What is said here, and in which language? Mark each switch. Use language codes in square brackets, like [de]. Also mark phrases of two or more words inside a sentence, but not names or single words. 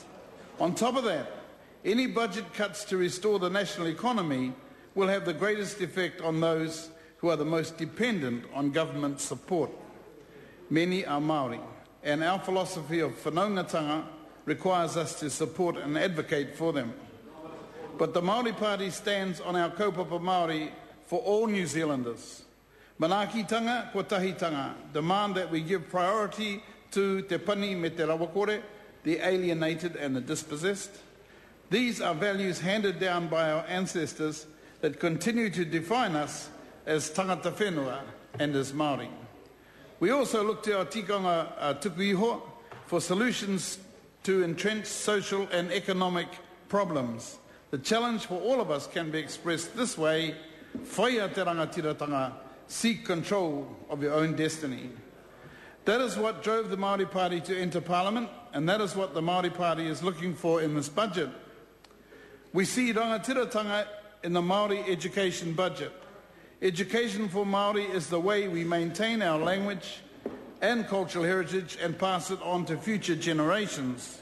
[en] On top of that, any budget cuts to restore the national economy will have the greatest effect on those who are the most dependent on government support. Many are Māori, and our philosophy of whanaungatanga requires us to support and advocate for them. But the Māori Party stands on our [mi] kaupapa Māori [en] for all New Zealanders. [mi] Manaakitanga, kotahitanga [en] demand that we give priority to [mi] te pani me te rawakore, [en] the alienated and the dispossessed. These are values handed down by our ancestors that continue to define us as [mi] tangata whenua [en] and as Māori. We also look to our [mi] tikanga tuku iho [en] for solutions to entrenched social and economic problems. The challenge for all of us can be expressed this way: [mi] whaia te rangatiratanga, [en] seek control of your own destiny. That is what drove the Māori Party to enter Parliament, and that is what the Māori Party is looking for in this budget. We see rangatiratanga in the Māori education budget. Education for Māori is the way we maintain our language and cultural heritage and pass it on to future generations.